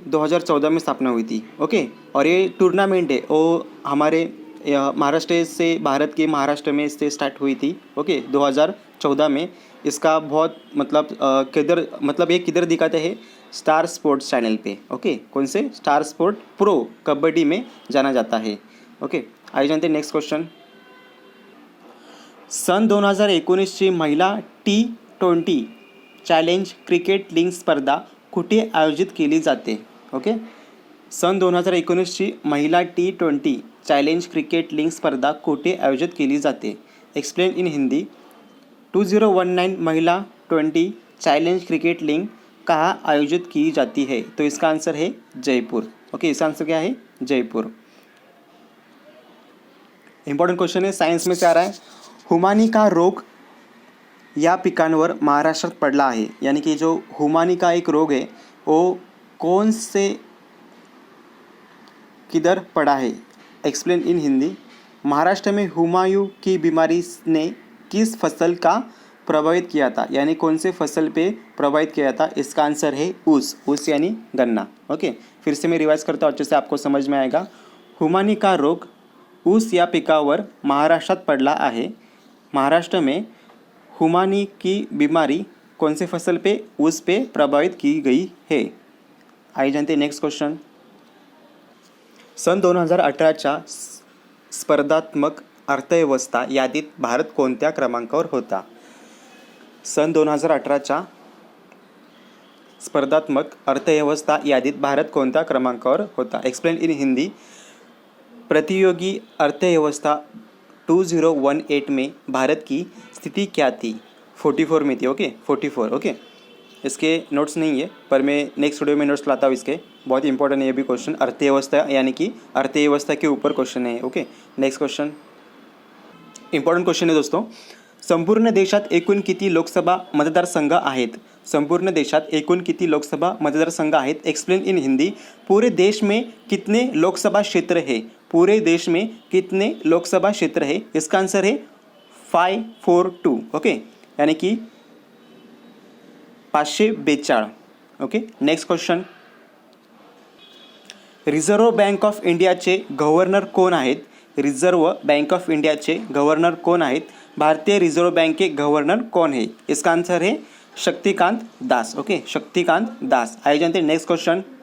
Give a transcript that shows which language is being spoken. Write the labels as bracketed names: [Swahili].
[Hindi] 2014 में स्थापना हुई थी। ओके, और ये टूर्नामेंट है वो हमारे महाराष्ट्र से, भारत के महाराष्ट्र में इससे स्टार्ट हुई थी। ओके, 2014 में। इसका बहुत मतलब ये किधर दिखाते हैं? स्टार स्पोर्ट्स चैनल पे। ओके, कौन से? स्टार स्पोर्ट प्रो कबड्डी में जाना जाता है। ओके, आइए जानते हैं नेक्स्ट क्वेश्चन। [Marathi] सन 2019ची महिला T20 चॅलेंज क्रिकेट लीग स्पर्धा कुठे आयोजित केली जाते? ओके, सन 2019ची महिला T20 चॅलेंज क्रिकेट लीग स्पर्धा कुठे आयोजित केली जाते? [English] Explain in Hindi. [Hindi] 2019 महिला 20 चैलेंज क्रिकेट लीग कहाँ आयोजित की जाती है? तो इसका आंसर है जयपुर। ओके, इसका आंसर क्या है? जयपुर। इंपॉर्टेंट क्वेश्चन है, सायन्स में से आ रहा है। [Marathi] हुमानी का रोग या पिकांवर महाराष्ट्रात पडला आहे। [Hindi] यानी कि जो हुमानी का एक रोग है वो कौन से किधर पड़ा है? [English] Explain in Hindi. [Hindi] महाराष्ट्र में हुमायूं की बीमारी ने किस फसल का प्रभावित किया था? यानी कौन से फसल पे प्रभावित किया था? इसका आंसर है ऊस यानी गन्ना। ओके, फिर से मैं रिवाइज करता हूँ, अच्छे से आपको समझ में आएगा। [Marathi] हुमानी का रोग ऊस या पिकावर महाराष्ट्रात पडला आहे। [Hindi] महाराष्ट्र में हुमानी की बीमारी कौन से फसल पे? ऊस पे प्रभावित की गई है। आइए जानते हैं नेक्स्ट क्वेश्चन। [Marathi] सन 2018च्या स्पर्धात्मक अर्थव्यवस्था यादीत भारत कोणत्या क्रमांकावर होता? सन 2018च्या स्पर्धात्मक अर्थव्यवस्था यादीत भारत कोणत्या क्रमांकावर होता? [English] Explain in Hindi. [Hindi] प्रतियोगी अर्थव्यवस्था 2018 में भारत की स्थिति क्या थी? 44 में थी। ओके, 44। ओके, इसके नोट्स नहीं है पर मैं नेक्स्ट वीडियो में नोट्स लाता हूँ इसके। बहुत इंपॉर्टेंट है ये भी क्वेश्चन। अर्थव्यवस्था यानी कि अर्थव्यवस्था के ऊपर क्वेश्चन है। Okay, next question important question है दोस्तों। [Marathi] संपूर्ण देशात एकूण किती लोकसभा मतदारसंघ आहेत? संपूर्ण देशात एकूण किती लोकसभा मतदारसंघ आहेत? [English] Explain in Hindi. [Hindi] पूरे देश में कितने लोकसभा क्षेत्र है? पूरे देश में कितने लोकसभा क्षेत्र है? इसका आंसर है 542। ओके, यानी कि 542। Okay, next question. [Marathi] Reserve bank of इंडियाचे गव्हर्नर कोण आहेत? रिझर्व्ह बँक ऑफ इंडियाचे गव्हर्नर कोण आहेत? [Hindi] भारतीय रिझर्व्ह बैंक के गवर्नर कौन है? इसका आंसर है शक्तिकांत दास. ओके, शक्तिकांत दास. आइए जानते हैं नेक्स्ट क्वेश्चन.